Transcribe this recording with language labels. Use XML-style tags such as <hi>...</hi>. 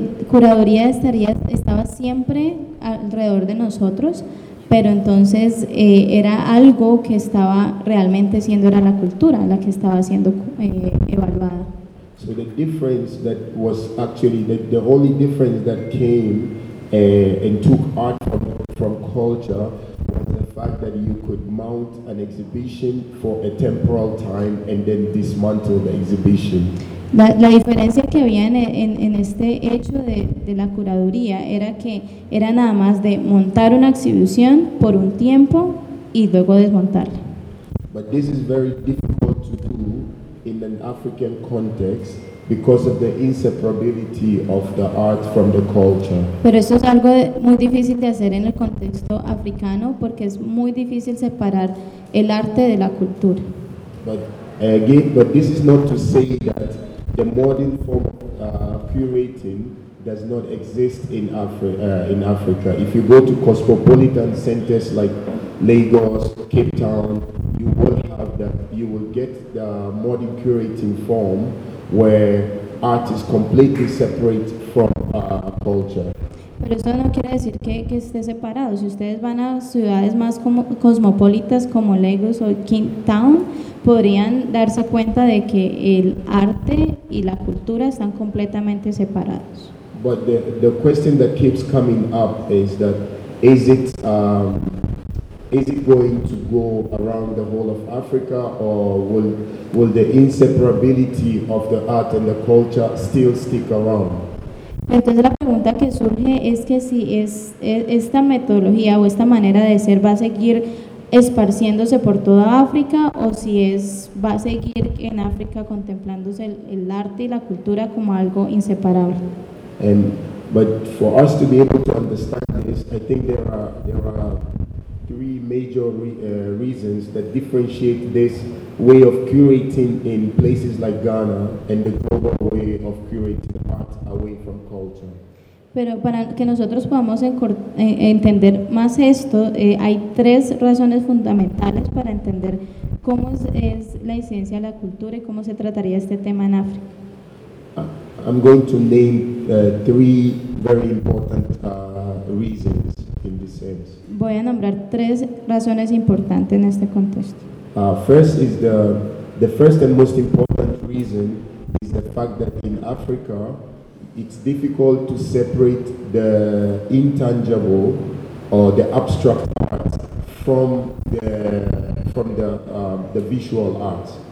<es>Curaduría estaba siempre alrededor de nosotros, pero entonces era algo que estaba realmente siendo, era la cultura la que estaba siendo evaluada.</es> <en>So the difference that was actually the only difference that came and took art from culture was the fact that you could mount an exhibition for a temporal time and then dismantle the exhibition.</en> <es>La diferencia que había en este hecho de la curaduría era que era nada más de montar una exhibición por un tiempo y luego desmontarla.</es> <en>But this is very difficult to do in an African context because of the inseparability of the art from the culture.</en> <es>Pero eso es algo muy difícil de hacer en el contexto africano porque es muy difícil separar el arte de la cultura.</es> <en>But this is not to say that the modern form of curating does not exist in Africa. If you go to cosmopolitan centers like Lagos, Cape Town, you will have that. You will get the modern curating form where art is completely separate from culture.</en> <es>Pero eso no quiere decir que esté separado. Si ustedes van a ciudades más como cosmopolitas como Lagos o Cape Town, podrían darse cuenta de que el arte y la cultura están completamente separados.</es> <en>But the question that keeps coming up is that is it going to go around the whole of Africa, or will the inseparability of the art and the culture still stick around?</en> <es>Entonces la pregunta que surge es que si es esta metodología o esta manera de ser va a seguir esparciéndose por toda África, o si es va a seguir en África contemplándose el arte y la cultura como algo inseparable.</es> <en>But for us to be able to understand this, I think there are three major reasons that differentiate this way of curating in places like Ghana and the global way of curating art away from culture.</en> <es>Pero para que nosotros podamos entender más esto, hay tres razones fundamentales para entender cómo es la incidencia de la cultura y cómo se trataría este tema en África.</es> <en>I'm going to name three very important reasons in this sense.</en> <es>Voy a nombrar tres razones importantes en este contexto.</es> <en>First is the first and most important reason is the fact that in Africa, it's difficult to separate the intangible or the abstract art from the visual art.</en>